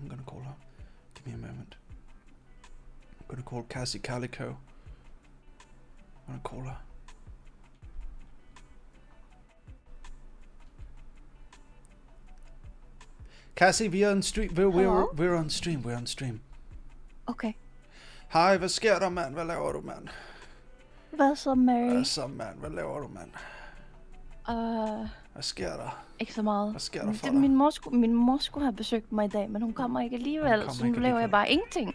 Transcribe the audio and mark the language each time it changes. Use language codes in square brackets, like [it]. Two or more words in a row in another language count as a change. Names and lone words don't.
[en] I'm gonna call her. Give me a moment. I'm gonna call Cassie Calico. I'm gonna call her. Cassie, we're on stream. We're on stream. We're on stream. Okay. [da] Hej, hvad sker der, mand? Hvad laver du, mand? Hvad så, Mary? Hvad så, mand? Hvad laver du, mand? Hvad sker der? Ikke så meget. Hvad sker der for dig? Min mor skulle have besøgt mig i dag, men hun kommer ikke alligevel, så nu laver jeg bare ingenting.